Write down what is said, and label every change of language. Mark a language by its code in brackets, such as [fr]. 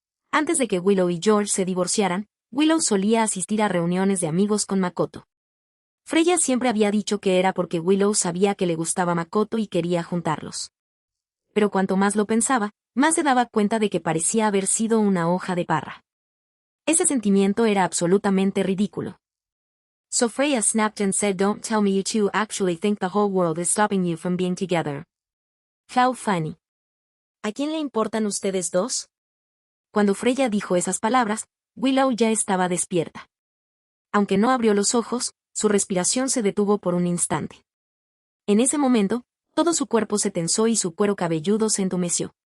[es] Antes de que Willow y George se divorciaran, Willow solía asistir a reuniones de amigos con Makoto. Freya siempre había dicho que era porque Willow sabía que le gustaba Makoto y quería juntarlos. Pero cuanto más lo pensaba, más se daba cuenta de que parecía haber sido una hoja de parra. Ese sentimiento era absolutamente ridículo. [en] So Freya snapped and said, "Don't tell me you two actually think the whole world is stopping you from being together. How funny. [es] ¿A quién le importan ustedes dos?" Cuando Freya dijo esas palabras, Willow ya estaba despierta. Aunque no abrió los ojos, su respiración se detuvo por un instante. En ese momento, todo su cuerpo se tensó y su cuero cabelludo se entumeció.